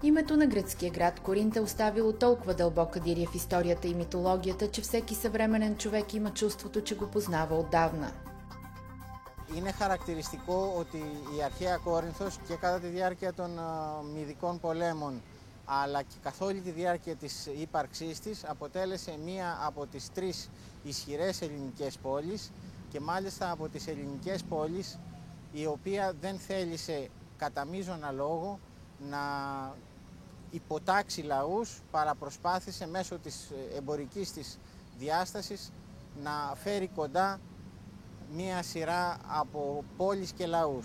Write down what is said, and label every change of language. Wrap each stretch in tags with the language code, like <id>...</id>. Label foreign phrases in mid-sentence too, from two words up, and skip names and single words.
<bg>Името на гръцкия град Коринт е оставило толкова дълбока диря в историята и митологията, че всеки съвременен човек има чувството, че го познава отдавна.</bg> <el>Είναι χαρακτηριστικό ότι η αρχαία Κόρινθος και κατά τη διάρκεια των Μυδικών πολέμων αλλά και καθ' όλη τη διάρκεια της ύπαρξής της αποτέλεσε μία από τις τρεις ισχυρές ελληνικές πόλεις και μάλιστα από τις ελληνικές πόλεις η οποία δεν θέλησε κατά μείζωνα λόγο να υποτάξει λαούς, παρά προσπάθησε μέσω της εμπορικής της διάστασης να φέρει κοντά μία σειρά από πόλεις και λαούς.</el>